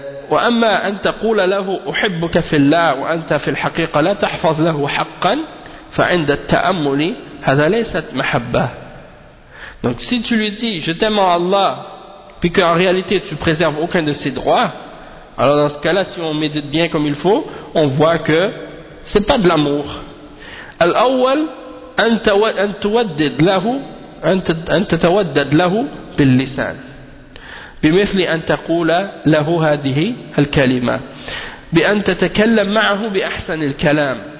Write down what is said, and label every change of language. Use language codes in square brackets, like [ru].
[ar] وأما أن تقول له أحبك في الله وأنت في الحقيقة لا تحفظ له حقا فعند التأمل هذا ليست محبة. [fr] Donc si tu lui dis je t'aime en Allah puis qu'en réalité tu préserves aucun de ses droits, alors dans ce cas-là, si on médite bien comme il faut, on voit que c'est pas de l'amour. [ar] الأول أن تودد له أن تتودد له باللسان بمثل أن تقول له هذه الكلمة بأن تتكلم معه بأحسن الكلام.